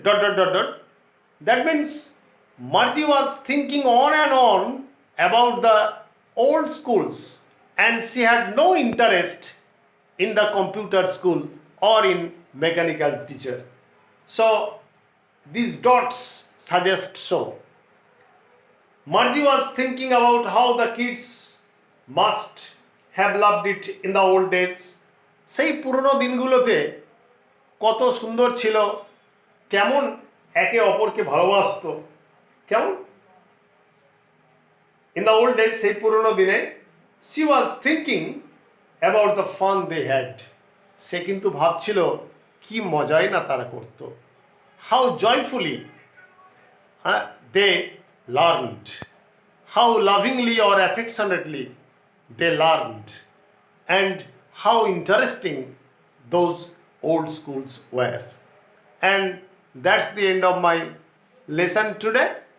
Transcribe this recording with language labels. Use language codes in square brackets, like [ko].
[en] that means Margie was thinking on and on about the old schools, and she had no interest in the computer school or in mechanical teacher. So these dots suggest so. Margie was thinking about how the kids must have loved it in the old days. [bn] সেই পুরনো দিনগুলোতে কত সুন্দর ছিল, কেমন একে অপরকে ভালোবাসতো, কেমন। [en] in the old days, [bn] সেই পুরনো দিনে, [en] she was thinking about the fun they had, [bn] সে কিন্তু ভাবছিল কি মজাই না তারা করত। [en] how joyfully they learned, how lovingly or affectionately they learned, and how interesting those old schools were. And that's the end of my lesson today.